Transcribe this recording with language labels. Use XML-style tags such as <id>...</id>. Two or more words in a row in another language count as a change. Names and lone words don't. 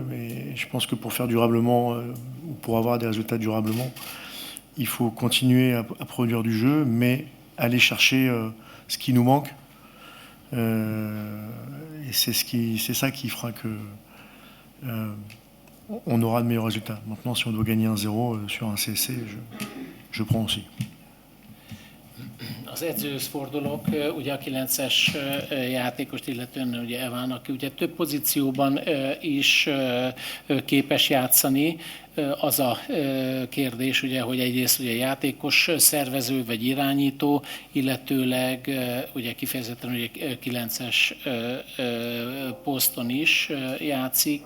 <fr>Et je pense que pour faire durablement, ou pour avoir des résultats durablement, il faut continuer à produire du jeu, mais aller chercher ce qui nous manque. Et c'est ça qui fera que on aura de meilleurs résultats. Maintenant, si on doit gagner 1-0 sur un CSC, je prends aussi.</fr> <hu>Az edzőhöz fordulok, ugye a 9-es játékost illetően ugye Evan, aki ugye több pozícióban is képes játszani. Az a kérdés, ugye, hogy egyrészt ugye játékos szervező vagy irányító, illetőleg ugye kifejezetten ugye 9-es poszton is játszik.</hu>